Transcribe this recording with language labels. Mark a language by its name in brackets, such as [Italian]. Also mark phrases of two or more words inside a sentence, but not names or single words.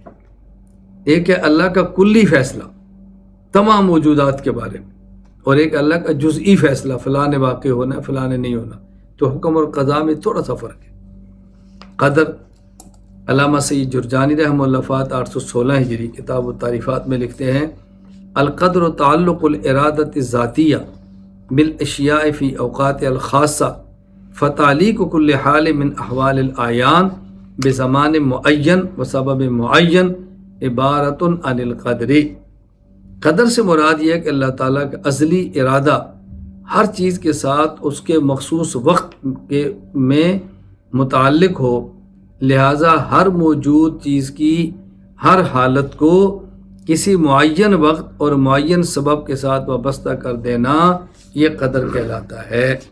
[Urdu] ایک ہے اللہ کا کلی فیصلہ تمام موجودات کے بارے میں، اور ایک اللہ کا جزئی فیصلہ فلاں نے واقع ہونا ہے فلاں نے نہیں ہونا۔ تو حکم اور قضا میں تھوڑا سا فرق ہے۔ قدر، علامہ سید جرجانی رحمہ اللہ فات 816 ہجری کتاب التعریفات میں لکھتے ہیں، [Arabic] القدر تعلق الارادۃ الذاتیہ بالاشیاء فی اوقات الخاصہ فتعلیق کل حال من احوال الاعیان بزمان معین و سبب معین عبارۃ عن القدر۔ [Urdu] قدر سے مراد یہ ہے کہ اللہ تعالیٰ کا ازلی ارادہ ہر چیز کے ساتھ اس کے مخصوص وقت میں متعلق ہو، لہٰذا ہر موجود چیز کی ہر حالت کو کسی معین وقت اور معین سبب کے ساتھ وابستہ کر دینا یہ قدر کہلاتا ہے۔